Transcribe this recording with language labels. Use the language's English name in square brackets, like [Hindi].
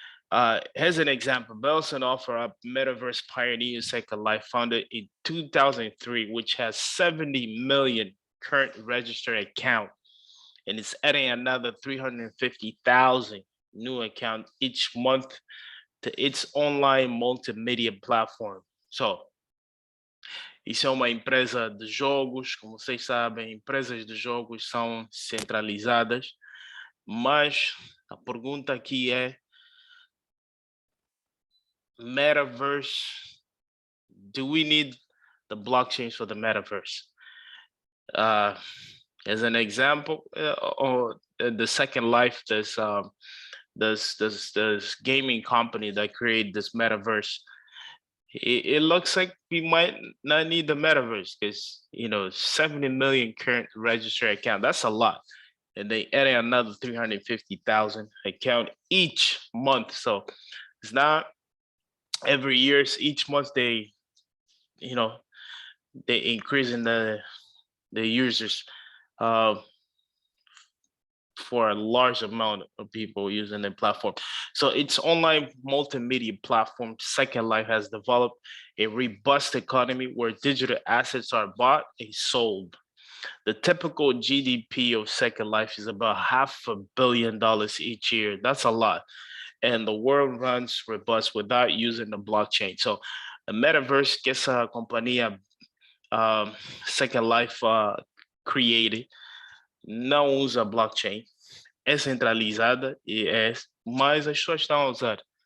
[English] As an example, Belson offer up metaverse pioneer Second Life, founded in 2003, which has 70 million current registered account, and it's adding another 350,000 new account each month to its online multimedia platform. [Portuguese] So, isso é uma empresa de jogos, como vocês sabem, empresas de jogos são centralizadas, mas a pergunta aqui é metaverse, do we need the blockchains for the metaverse? [English] As an example, or the Second Life, this gaming company that created this metaverse, it looks like we might not need the metaverse because 70 million current registered account, that's a lot, and they added another 350,000 account each month. So it's not every year, each month they increasing the users for a large amount of people using the platform. So its online multimedia platform, Second Life, has developed a robust economy where digital assets are bought and sold. The typical GDP of Second Life is about $500 million each year. That's a lot. And the world runs robust without using the blockchain. [Portuguese] So the metaverse que essa companhia Second Life created não usa blockchain, é centralizada e mas as pessoas estão a usar.